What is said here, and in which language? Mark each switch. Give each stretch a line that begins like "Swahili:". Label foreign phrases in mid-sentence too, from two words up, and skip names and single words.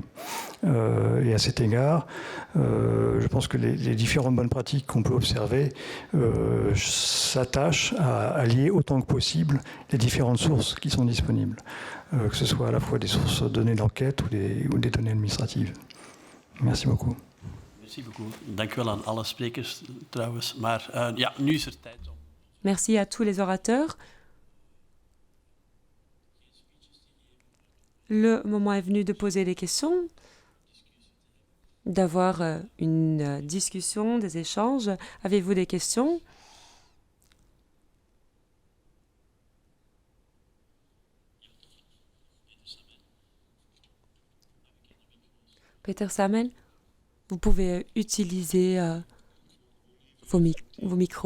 French: Et à cet égard, je pense que les différentes bonnes pratiques qu'on peut observer s'attachent à lier autant que possible les différentes sources qui sont disponibles, que ce soit à la fois des sources de données d'enquête ou des données administratives. Merci beaucoup. Merci beaucoup.
Dutch: Dank u wel aan alle sprekers trouwens. Maar ja, nu is er tijd om.
French: Merci à tous les orateurs. Le moment est venu de poser des questions, d'avoir une discussion, des échanges. Avez-vous des questions? Peter Samen, vous pouvez utiliser vos micros.